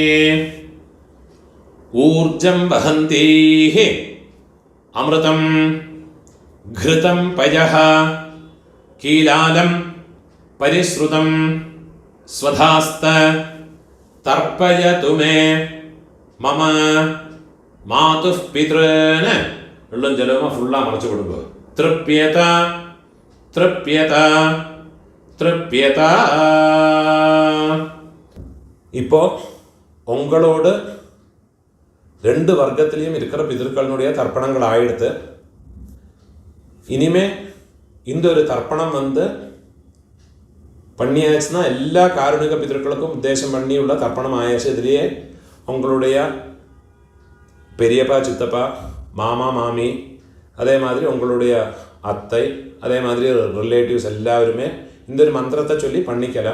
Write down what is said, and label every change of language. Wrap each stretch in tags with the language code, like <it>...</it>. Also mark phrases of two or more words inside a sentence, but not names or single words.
<sa>ऊर्जं वहन्तीः अमृतं घृतं पयः कीलालं परिश्रुतं स्वधास्त तर्पयतु मे मम मातुः पितॄन्</sa> <ml>ഉള്ളും ജലവും ഫുള്ളാ മറച്ചു കൊടുക്കുക</ml> <sa>തൃപ്യത തൃപ്യത തൃപ്യത.</sa> <ta>இப்போ உங்களோட ரெண்டு வர்கத்திலேயும் இருக்கிற பிதர்களுடைய தர்ப்பணங்களாயிடுத்து. இனிமே இந்த ஒரு தர்ப்பணம் பண்ணியாச்சுன்னா எல்லா காருணிக பிதர்களுக்கும் உத்தேசம் பண்ணியுள்ள தர்ப்பணம் ஆயாச்சு. இதுலேயே உங்களுடைய பெரியப்பா சித்தப்பா மாமா மாமி அதே மாதிரி உங்களுடைய அத்தை, அதே மாதிரி ரிலேட்டிவ்ஸ் எல்லாருமே இந்த ஒரு மந்திரத்தை சொல்லி பண்ணிக்கலாம்.</ta>